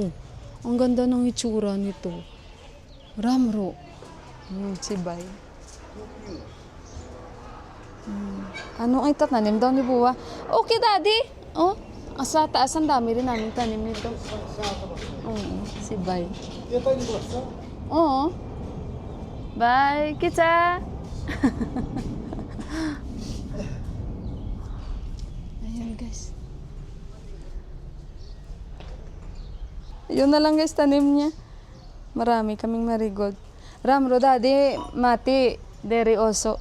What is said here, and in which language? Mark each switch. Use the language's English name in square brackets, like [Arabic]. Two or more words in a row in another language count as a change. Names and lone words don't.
[Filipino] Ang ganda ng itsura nito. Ramro. Si Bay. Ano ang itatanim daw ni Buwa? Okay, Daddy. Oh, sa taas ang dami rin namin tanim nito. Oo, si Bay. [Nepali] यो पनि बस्छ [Filipino] Oo. Bye, kita. Ayun, guys. Yun na lang guys, tanim niya. Marami kaming marigold. Ramro, Daddy, mati, deri oso.